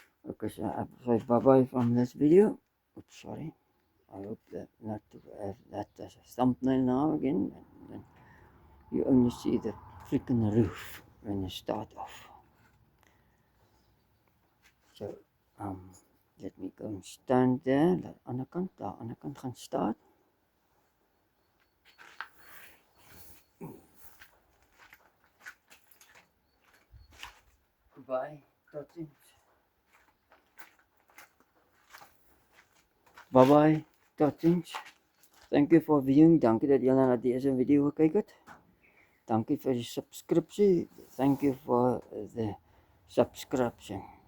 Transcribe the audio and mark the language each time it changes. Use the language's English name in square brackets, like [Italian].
[English] Okay, so I say bye-bye from this video. Oops, sorry. I hope that not to have that as a thumbnail now again. And then you only see the freaking roof when you start off. So, let me go and stand there. [Afrikaans] Daar aan die kant gaan staan. Bye, tot ziens. [English] Bye-bye, [Afrikaans] tot ziens. [English] Thank you for viewing. [Afrikaans] Dankie dat julle na deze video gekyk het. Dankie vir die subscripsie. [English] Thank you for the subscription.